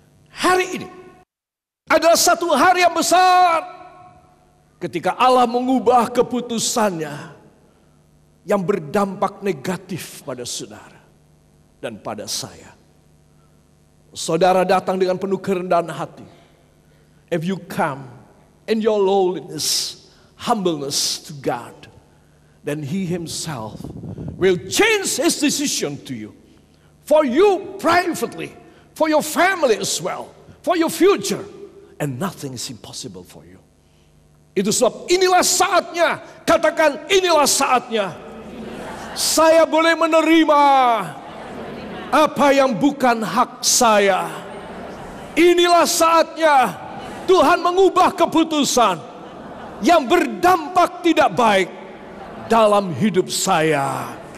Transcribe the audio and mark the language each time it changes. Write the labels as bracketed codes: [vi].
[id] Hari ini adalah satu hari yang besar ketika Allah mengubah keputusannya yang berdampak negatif pada saudara dan pada saya. Saudara datang dengan penuh kerendahan hati. [en] If you come in your lowliness, humbleness to God, then He Himself will change His decision to you. For you privately, for your family as well, for your future. And nothing is impossible for you. [id] Itu sebab inilah saatnya, katakan inilah saatnya. Saya boleh menerima apa yang bukan hak saya. Inilah saatnya Tuhan mengubah keputusan yang berdampak tidak baik dalam hidup saya.